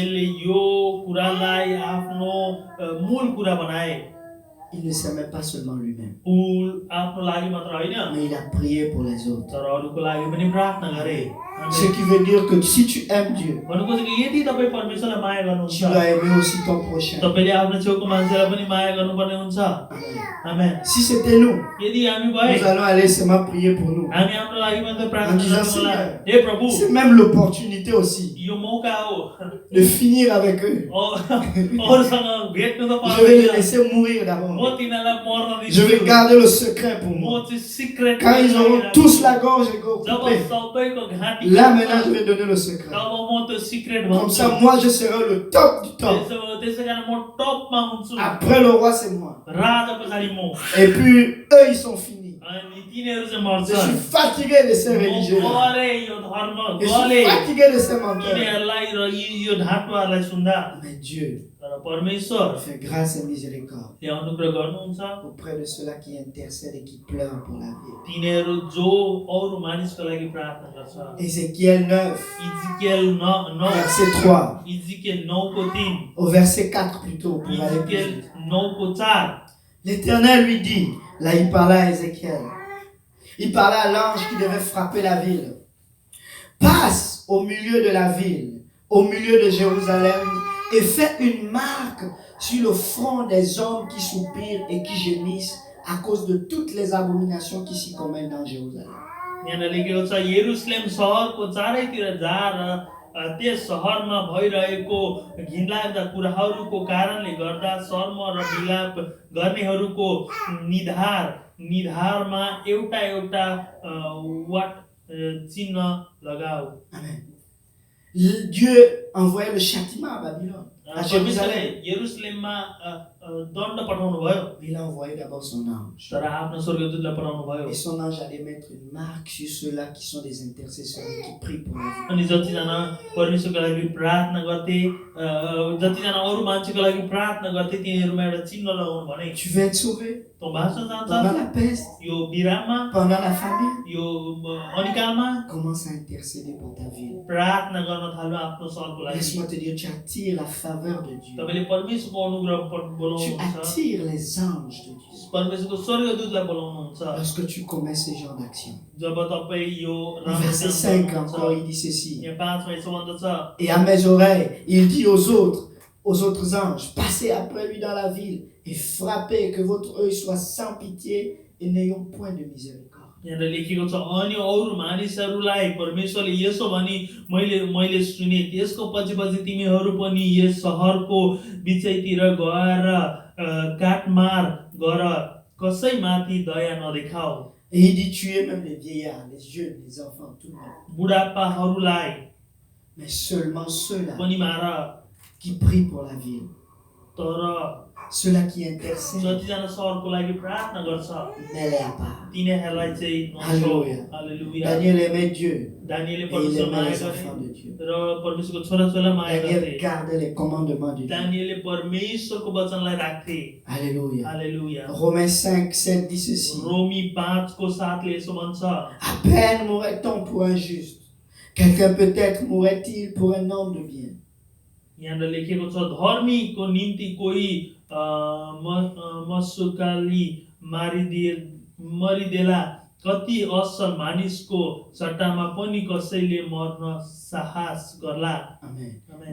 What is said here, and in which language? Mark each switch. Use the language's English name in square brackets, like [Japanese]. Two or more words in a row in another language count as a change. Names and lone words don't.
[Nepali] दानिएलले यो कुरालाई आफ्नो मूल कुरा बनाए [French] il ne s'aimait pas seulement lui-même, [Nepali] फुल आफ्नो लागि मात्र होइन [French] mais il a prié pour les autres. [Nepali] तर अरूको लागि पनि प्रार्थना गरे [French] Ce qui veut dire que si tu aimes Dieu, [Nepali] भन्नु खोजेको यदि तपाईँ परमेश्वरलाई माया [French] tu [Nepali] गर्नुहुन्छ [French] dois aimer aussi ton prochain. [Nepali] तपाईँले आफ्नो छेउको मान्छेलाई पनि माया गर्नुपर्ने हुन्छ [French] Amen. [Nepali] आमेन [French] Si c'était nous, [Nepali] यदि हामी भए [French] nous allons aller seulement prier pour nous. [Nepali] हामी हाम्रो लागि मात्र [French] En [Nepali] प्रार्थना [French] disant, [Nepali] गर्नु होला [French] Seigneur, [Nepali] हे प्रभु [French] c'est même l'opportunité aussi [Nepali] यो मौका हो [French] de finir avec eux. [Nepali] अरूसँग भेट्नु त [French] Je vais les [Nepali] पाउँदैन [French] laisser mourir [Nepali] म [French] d'abord. [Nepali] तिनीहरूलाई मर्न [French] Je vais [Nepali] दिन्छु [French] garder le secret pour [Nepali] म [French] moi. [Nepali] चाहिँ सिक्रेट [French] Quand ils auront tous la gorge [Nepali] जब [French] coupée, [Nepali] सबैको घाँटी [French] là maintenant je vais donner le secret. [Nepali] तब म त्यो सिक्रेट [French] Comme [Nepali] भन्छु [French] ça, moi je serai le top du top. [Nepali] त्यसै कारण म टपमा हुन्छु [French] Après le roi, c'est moi. [Nepali] राजा पछाडि म [French] Et puis eux, ils sont finis. [Nepali] अनि तिनीहरू चाहिँ [French] Je [Nepali] मर्छन् [French] suis fatigué de ces religieux. [Nepali] गरे यो धर्म [French] Je [Nepali] गले [French] suis fatigué de ces menteurs. [Nepali] तिनीहरूलाई र यो ढाँटुवाहरूलाई सुन्दा [French] Mais Dieu [Nepali] तर परमेश्वर [French] fait grâce et miséricorde [Nepali] अनुग्रह गर्नुहुन्छ [French] auprès de ceux-là qui intercèdent et qui pleurent pour la vie. [Nepali] तिनीहरू जो अरू मानिसको लागि प्रार्थना गर्छ [French] Ézéchiel 9, [Nepali] इजिकेल 9 [French] verset 3, [Nepali] इजिकेल 9 को 3 [French] au verset 4 plutôt, pour aller plus [Nepali] इजिकेल [French] vite. [Nepali] 9 को 4 [French] L'Éternel lui dit, là il parlait à Ézéchiel, il parlait à l'ange qui devait frapper la ville. Passe au milieu de la ville, au milieu de Jérusalem, et fais une marque sur le front des hommes qui soupirent et qui gémissent à cause de toutes les abominations qui s'y commettent dans Jérusalem. [Nepali] यहाँ लेखेको छ यरुशलेम शहरको चारैतिर जा र त्यस शहरमा भइरहेको घिनलाग्दा कुराहरूको कारणले गर्दा शर्म र विलाप गर्नेहरूको निधारमा एउटा एउटा वाट चिन्ह लगाऊ [French] Amen. Dieu envoyait le châtiment à Babylone, à Jérusalem. [Nepali] यरुशलेममा दण्ड पठाउनु भयो [French] Il a envoyé d'abord son ange. [Nepali] तर आफ्नो स्वर्गदूतलाई पठाउनु भयो [French] Et son ange allait mettre une marque sur ceux-là qui sont des intercesseurs et qui prient pour la vie. [Nepali] अनि जतिजना परमेश्वरको लागि प्रार्थना गर्थे जतिजना अरू मान्छेको लागि प्रार्थना गर्थे तिनीहरूमा एउटा चिन्ह लगाउनु भने [French] Tu veux être sauvé [Nepali] तँ बाँच्न [French] pendant [Nepali] चाहन्छ [French] la peste, [Nepali] यो बिराममा [French] pendant la famine. [Nepali] यो अनिकालमा [French] Commence à intercéder pour ta vie. [Nepali] प्रार्थना गर्न थाल्नु आफ्नो सहरको लागि [French] Laisse-moi te dire, tu attires la faveur de Dieu. [Nepali] तपाईले परमेश्वरको अनुग्रह [French] Tu [Nepali] बोलाउनुहुन्छ [French] attires les anges de Dieu. [Nepali] परमेश्वरको स्वर्गदूतलाई बोलाउनुहुन्छ [French] Lorsque tu commets ce genre d'action. [Nepali] जब तपाई यो [French] Au verset 5 encore, il dit ceci. [Nepali] यहाँ 5 मा यसो भन्दछ [French] Et à mes oreilles, il dit aux autres anges, passez après lui dans la ville et frappez, que votre œil soit sans pitié et n'ayons point de miséricorde. [Nepali] यहाँ लेखेको छ अनि अरू मानिसहरूलाई परमेश्वरले यसो भनी मैले सुने त्यसको पछि पछि तिमीहरू पनि यस सहरको बिचैतिर गएर काटमार गर कसैमाथि दया नदेखाऊ [French] Et il dit tuer même les vieillards, les jeunes, les enfants, tout le monde. [Nepali] बुढापाहरूलाई [French] Mais seulement ceux-là [Nepali] पनि मार [French] qui prient pour la ville. [Nepali] तर [French] Ceux-là qui intercèdent, [Nepali] जतिजना सहरको लागि प्रार्थना गर्छ [French] mets-les à part. [Nepali] तिनीहरूलाई चाहिँ [French] Alléluia. [Nepali] हालेलुया [French] Daniel aimait Dieu [Nepali] दानिएलले [French] et il [Nepali] परमेश्वर [French] aimait [Nepali] माया [French] les [Nepali] गरे [French] enfants de Dieu. [Nepali] र परमेश्वरको छोराछोरीलाई माया [French] Daniel [Nepali] गर्थे [French] gardait les commandements de Dieu. [Nepali] दानिएलले परमेश्वरको वचनलाई राख्थे [French] Alléluia. [Nepali] हालेलुया [French] Romains 5, 7 dit ceci. [Nepali] रोमी 5 को 7 ले यसो भन्छ [French] À peine mourrait-on pour un juste. Quelqu'un peut-être mourrait-il pour un homme de bien. [Nepali] यहाँ लेखेको छ धर्मीको निम्ति कोही मसुकाली मरिदेला कति असल मानिसको सट्टामा पनि कसैले मर्न साहस गर्ला [French] Amen. [Nepali] आमेन।